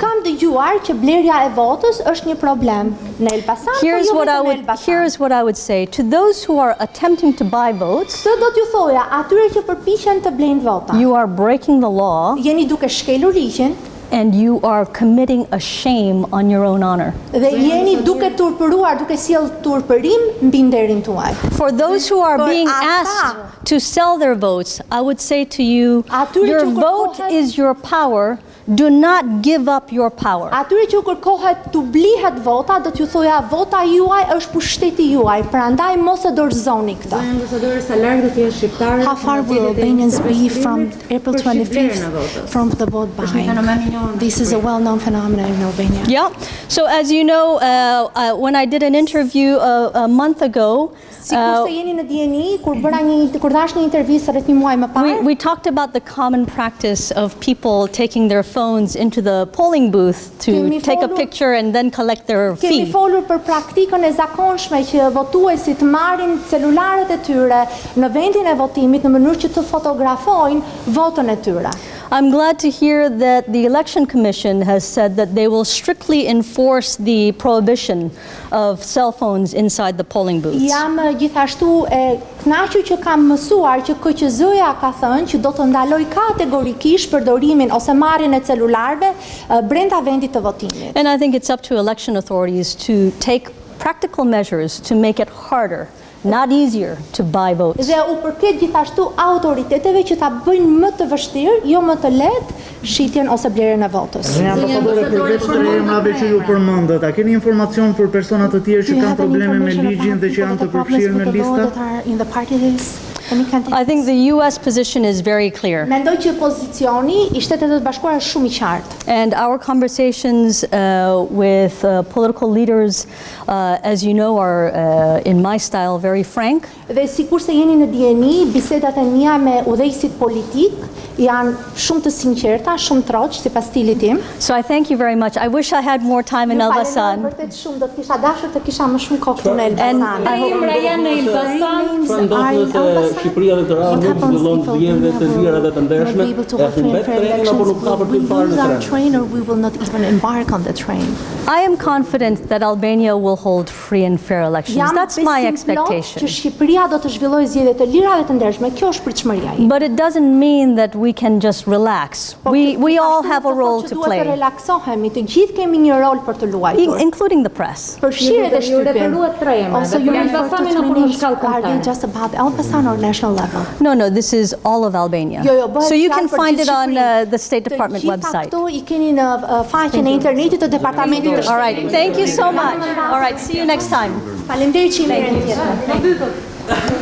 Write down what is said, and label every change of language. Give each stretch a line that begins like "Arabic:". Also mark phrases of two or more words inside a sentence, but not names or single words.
Albanian: Kam dëgjuar që blerja e votës është një problem në Elbasan, por
English: Here's
Albanian: jo
English: what I
Albanian: vetëm në
English: would
Albanian: Elbasan.
English: here's what I would say to those who are attempting to buy votes.
Albanian: Këtë do t'ju thoja atyre që përpiqen të blejnë vota.
English: You are breaking the law,
Albanian: Jeni duke shkelur ligjin
English: and you are committing a shame on your own honor.
Albanian: dhe jeni duke turpëruar, duke sjell turpërim mbi nderin tuaj.
English: For those who are
Albanian: Për
English: being
Albanian: ata-
English: asked to sell their votes, I would say to you,
Albanian: Atyre
English: your
Albanian: që
English: vote
Albanian: kërkohet-
English: is your power. Do not give up your power.
Albanian: Atyre që kërkohet të blihet vota, do t'ju thoja vota juaj është pushteti juaj, prandaj mos e dorëzoni këtë. Ambasadorja, sa larg do të jenë shqiptarët?
English: How far will Albanians be from April 25th from the vote buying? This is a well-known phenomenon in Albania. Yeah. So as you know, when I did an interview a month ago,
Albanian: Sikur se jeni në dieni, kur dash një intervistë rreth një muaji më parë,
English: we talked about the common practice of people taking their phones into the polling booth to
Albanian: Kemi
English: take a
Albanian: folur-
English: picture and then collect their
Albanian: kemi
English: fee.
Albanian: folur për praktikën e zakonshme që votuesit marrin celularët e tyre në vendin e votimit në mënyrë që të fotografojnë votën e tyre.
English: I'm glad to hear that the Election Commission has said that they will strictly enforce the prohibition of cell phones inside the polling booths.
Albanian: Jam gjithashtu e kënaqur që kam mësuar që KQZ-ja ka thënë që do të ndaloj kategorikisht përdorimin ose marrjen e celularëve brenda vendit të votimit.
English: And I think it's up to election authorities to take practical measures to make it harder, not easier, to buy votes.
Albanian: Dhe u përket gjithashtu autoriteteve që ta bëjnë më të vështirë, jo më të lehtë, shitjen ose blerjen e votës. Ambasadore, përveç të emrave që ju përmendët, a keni informacion për persona të tjerë
English: Do
Albanian: që
English: you
Albanian: kanë
English: have any
Albanian: probleme me
English: information
Albanian: ligjin
English: about
Albanian: dhe që
English: people
Albanian: janë
English: that
Albanian: të
English: have problems
Albanian: përfshirë
English: with
Albanian: në
English: the law
Albanian: lista?
English: that are in the party list? Any candidates? I think the US position is very clear.
Albanian: Mendoj që pozicioni i Shtetit të Bashkuara është shumë i qartë.
English: And our conversations with political leaders, as you know, are in my style very frank.
Albanian: Dhe sikur se jeni në dieni, bisedat e mia me udhëheqësit politik janë shumë të sinqerta, shumë troq sipas stilit tim.
English: So I thank you very much. I wish I had more time in
Albanian: Ju falenderoj
English: Elbasan.
Albanian: vërtet shumë, do të kisha dashur të kisha më shumë kohë këtu në Elbasan.
English: I hope-
Albanian: Emra janë në Elbasan.
English: Are in Elbasan?
Albanian: Shqipëria dhe Tirana
English: What
Albanian: nuk
English: happens
Albanian: zhvillon
English: if
Albanian: zgjedhje të lira dhe të
English: Albania
Albanian: ndershme,
English: will be able to
Albanian: e
English: hold free
Albanian: aty
English: and fair
Albanian: trenin apo nuk
English: elections?
Albanian: ka për
English: Will
Albanian: të
English: we
Albanian: parë
English: lose
Albanian: në
English: our
Albanian: tren.
English: train or we will not even embark on the train? I am confident that Albania will hold free and fair elections.
Albanian: Jam
English: That's my
Albanian: besim plot
English: expectation.
Albanian: që Shqipëria do të zhvillojë zgjedhje të lira dhe të ndershme. Kjo është pritshmëria ime.
English: But it doesn't mean that we can just relax. We all have a role to
Albanian: Duhet të
English: play,
Albanian: relaksohemi, të gjithë kemi një rol për të luajtur.
English: including the press.
Albanian: Përfshirë edhe shtypin. referuat tre emra.
English: Also,
Albanian: Dhe
English: you
Albanian: për
English: refer to
Albanian: Elbasanin
English: three
Albanian: apo në
English: names.
Albanian: shkallë
English: Are they
Albanian: kombëtare?
English: just about Elbasan or national level? No, this is all of Albania.
Albanian: Jo, bëhet
English: So you
Albanian: fjalë
English: can
Albanian: për
English: find
Albanian: gjithë
English: it on
Albanian: Shqipërinë.
English: the State Department
Albanian: Të gjitha
English: website.
Albanian: këto i keni në faqen e internetit të Departamentit të
English: All
Albanian: Shtetit.
English: right, thank you so much. All right, see you next time.
Albanian: Faleminderit që i merrni tjetër.